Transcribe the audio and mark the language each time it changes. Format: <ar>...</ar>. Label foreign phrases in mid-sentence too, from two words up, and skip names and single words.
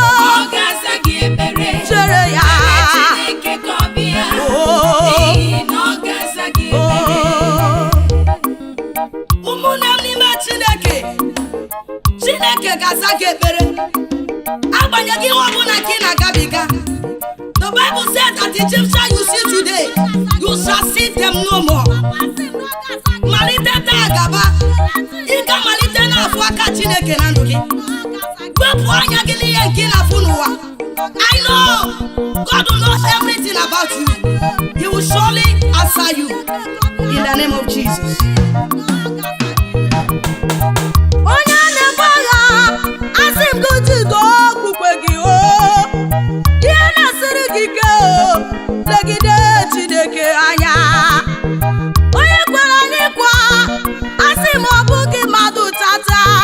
<ig>Ọ ga-aza gị ekpere. Chere ya. Chere Chineke ka ọ bịa. Oh. N'ihi na ọ ga-aza gị ekpere. Oh. Ụmụnne m n'ime Chineke, Chineke ga-aza gị ekpere. Agbanyeghị ihe ọbụla ka ị na-agabiga,</ig> <en>The Bible said that the Egyptian you see today, you shall see them no more.</en> <ig>Malite taa gaba, ị ga-amalite na-afụ aka Chineke na ndụ gị. Wepụ anya gị n'ihe nke ị na-afụ n'ụwa.</ig> <en>I know God will know everything about you. He will surely answer you. In the name of Jesus.</en> <ig>Onye na-ebu agha, asị m gị jide okwukwe gị, o. Ihe na-esiri gị ike, o. Legide Chineke anya. Onye kwere anyị nkwa, asị m ọ bụghị mmadụ tata.</ig>